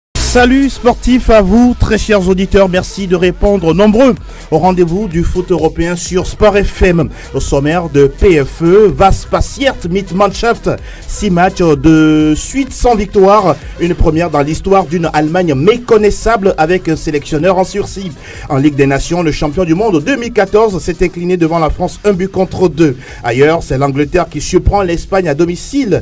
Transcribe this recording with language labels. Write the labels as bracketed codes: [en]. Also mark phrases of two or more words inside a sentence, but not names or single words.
[fr] Salut sportifs à vous, très chers auditeurs, merci de répondre nombreux au rendez-vous du foot européen sur Sport FM. Au sommaire de PFE, [de] was passiert mit Mannschaft, [fr] 6 matchs de suite sans victoire, une première dans l'histoire d'une Allemagne méconnaissable avec un sélectionneur en sursis. En Ligue des Nations, le champion du monde 2014 s'est incliné devant la France 1-2. Ailleurs, c'est l'Angleterre qui surprend l'Espagne à domicile.